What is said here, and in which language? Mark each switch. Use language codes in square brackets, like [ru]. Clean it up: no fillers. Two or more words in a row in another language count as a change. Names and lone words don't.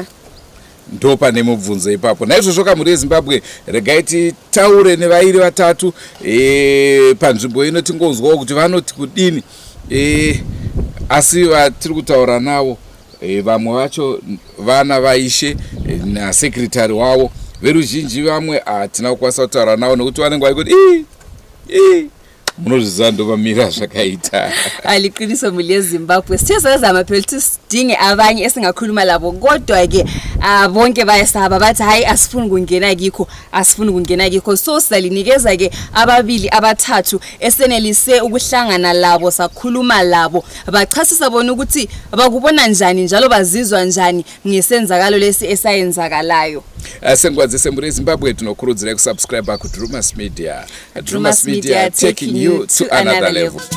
[sn] ndo pane mubvunzo ipapo. Naizvozvo kamuri yeZimbabwe regai titaure nevairi vatatu panzvimbo ino tingonzwawo kuti vanoti kudini asi vatiri kutaura navo vamwe vacho vana vaishe nasekretari wavo veruzhinji vamwe hatina kukwanisa kutaura navo nekuti vanenge vaikuti munozviziva ndovamira zvakaita. [nd] Aliqiniso muli yeZimbabwe siyazama phela ukuthi sidinge abanye esingakhuluma labo kodwa ke bonke bayasaba bathi hayi asifuni kungena kikho so salinikeza ke ababili abathathu esenelise ukuhlangana labo sakhuluma labo bachasisa bona ukuthi bakubona njani njalo bazizwa njani ngesenzakalo lesi esayenzakalayo. [sn] Sengwadze muri yeZimbabwe tinokurudzira kusubscribe ku Drewmas Media. [en] Drewmas Media taking you to another level.